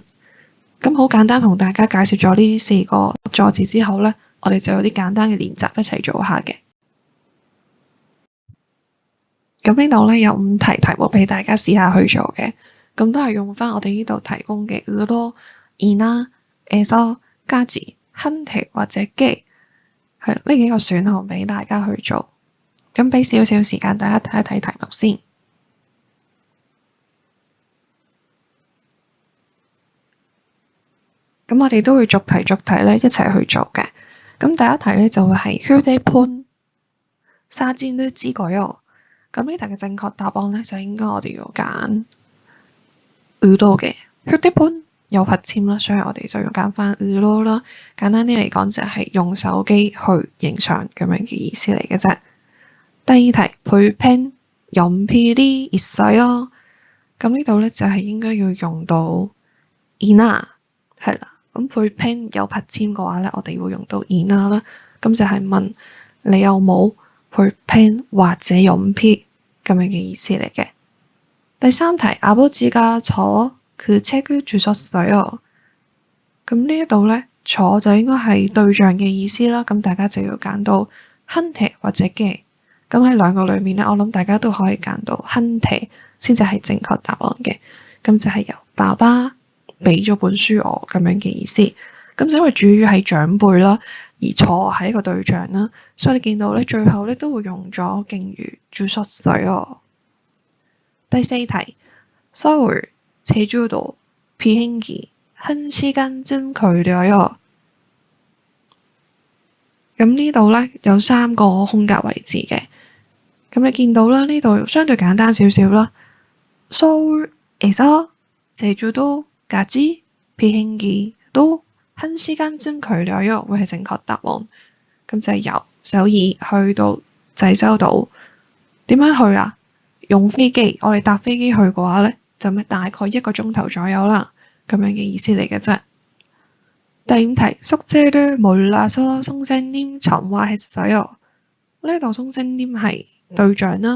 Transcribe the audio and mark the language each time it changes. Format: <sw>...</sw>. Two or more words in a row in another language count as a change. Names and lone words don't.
<yue>咁好簡單同大家介紹咗呢4個助詞之後咧，我哋就有啲簡單嘅練習一齊做下嘅。咁呢度咧有5題題目俾大家試下去做嘅，咁都係用翻我哋呢度提供嘅</yue> <ko>으로、이나、에서、까지、한테</ko> <yue>或者게，係呢幾個選項俾大家去做。咁俾少少時間大家睇一睇題目先。咁我哋都會逐題咧一齊去做嘅。咁第一題咧就會係</yue> <ko>휴대폰 사진을 찍어요。</ko> <yue>咁呢題嘅正確答案咧就應該我哋要揀으로嘅。휴대폰有拍籤啦，所以我哋就要揀翻으로啦。簡單啲嚟講就係用手機去影相咁樣嘅意思嚟嘅啫。</yue> <ko>第二題 볼펜 연필이 있어요。</ko> <yue>咁呢度咧就係應該要用到이나，係啦。咁볼펜有拍籤嘅話咧，我哋會用到이나啦。咁就係問你有冇볼펜或者연필咁樣嘅意思嚟嘅。</yue> <ko>第三題 아버지가 저 그 책을 주셨어요。</ko> <yue>咁呢一度咧，坐就應該係對象嘅意思啦。咁大家就要揀到한테或者게。咁喺2個裏面咧，我諗大家都可以揀到한테先至係正確答案嘅。咁就係由爸爸俾咗本書我咁樣嘅意思。咁因為主語係長輩啦，而坐係一個對象啦，所以你見到咧最後咧都會用咗敬語주셨어요。</yue> <ko>第4題 서울 제주도 비행기 1시간쯤 걸려요。</ko> <yue>咁呢度咧有3個空格位置嘅。咁你見到啦，呢度相對簡單少少啦。</yue> <ko>서울에서 제주도까지 비행기로 1시간쯤 걸려요</ko> <yue>會係正確答案。咁就係由首爾去到濟州島。點樣去啊？用飛機，我哋搭飛機去嘅話咧，就大概1個鐘頭左右啦，咁樣嘅意思嚟嘅啫。</yue> <ko>第5題 숙제를 몰라서 선생님 전화했어요。</ko> <yue>呢度선생님係對象啦。</yue>